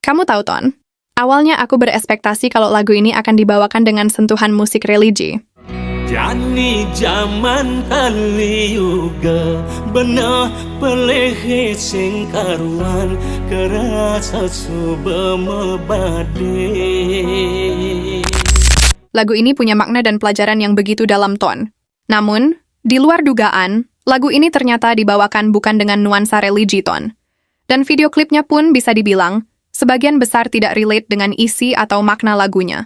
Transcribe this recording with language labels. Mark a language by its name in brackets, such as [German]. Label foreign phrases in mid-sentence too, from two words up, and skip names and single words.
[Indonesian] Kamu tahu, Ton? Awalnya aku berespektasi kalau lagu ini akan dibawakan dengan sentuhan musik religi. [Balinese] Jani zaman kali juga benar peleh sing karuan kerasa suba mebade. [Indonesian] Lagu ini punya makna dan pelajaran yang begitu dalam, Ton. Namun, di luar dugaan, lagu ini ternyata dibawakan bukan dengan nuansa religi, Ton. Dan video klipnya pun bisa dibilang, sebagian besar tidak relate dengan isi atau makna lagunya.